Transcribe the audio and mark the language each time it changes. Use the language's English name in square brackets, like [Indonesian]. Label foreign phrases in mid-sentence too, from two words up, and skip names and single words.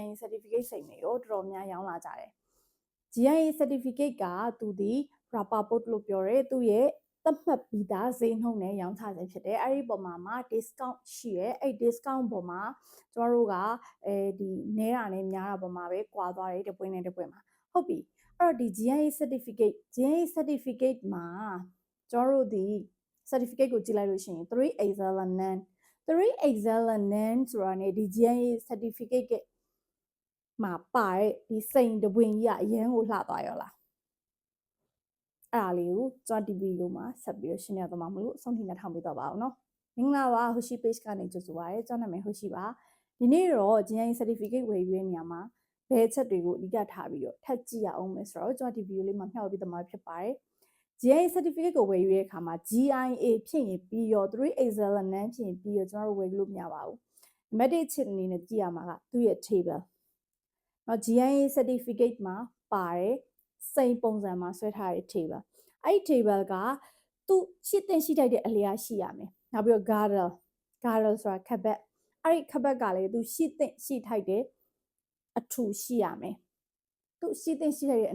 [Burmese] certificate စိန်တွေကိုတော်တော်များရောင်းလာကြတယ်။ GIA certificate ကသူဒီ [English] wrapper post [Burmese] လို့ပြောရဲသူရဲ့သတ်မှတ်ပြီးသားဈေးနှုန်းနဲ့ရောင်းချခြင်းဖြစ်တယ်။အဲ့ဒီပုံမှာ discount ရှိရဲအဲ့ discount ပုံမှာကျမတို့ကဒီနဲတာနဲ့များတာပုံမှာပဲကွာသွားတယ်တပွင့်နဲ့တပွင့်မှာဟုတ်ပြီအဲ့တော့ဒီ GIA certificate မှာကျမတို့ဒီ certificate ကိုကြည့်လိုက်လို့ရှိရင်3 [English] excellent non [Burmese] ဆိုတာနဲ့ဒီ GIA certificate ကမှာပါတဲ့ဒီစိန်တပွင့်ကြီးကအရန်ကိုလှသွားရောလားအဲ့ဒါလေးကိုကျွန်တော်ဒီဗီဒီယိုမှာဆက်ပြီးရှင်းပြသွားမှာမလို့အဆုံးထိနားထောင်ပေးတော့ပါအောင်နော်မင်္ဂလာပါ Hoshi page ကနေကြိုဆိုပါရစေကျွန်တော်နာမည် Hoshi ပါဒီနေ့တော့ GIA certificate ဝယ်ယူတဲ့နေရာမှာဘယ်ချက်တွေကိုအဓိကထားပြီးတော့ထပ်ကြည့်ရအောင်မယ် ဆိုတော့ကျွန်တော်ဒီဗီဒီယိုလေးမှာမျှဝေပေးသွားမှာဖြစ်ပါတယ်GIA certificate ကိုဝယ်ယူတဲ့အခါမှာ GIA ဖြစ်ရင်ပြီးရော3 [English] excellent non [Burmese] ဖြစ်ရင်ပြီးရောကျွန်တော်တို့ဝယ်လို့မရပါဘူး။ Name 1 ချက်အနေနဲ့ကြည့်ရမှာကသူ့ရဲ့ table ။နော် GIA certificate မှာပါတယ်စိန်ပုံစံမှာဆွဲထားတဲ့ table ။အဲ့ဒီ table ကသူရှိတဲ့ရှိထိုက်တဲ့အလျားရှိရမယ်။နောက်ပြီးတော့ girdle ဆိုတာခပ်ဘက်အဲ့ဒီခပ်ဘက်ကလည်းသူရှိတဲ့ရှိထိုက်တဲ့အထူရှိရမယ်။သူရှိတဲ့ရှိထိုက်တဲ့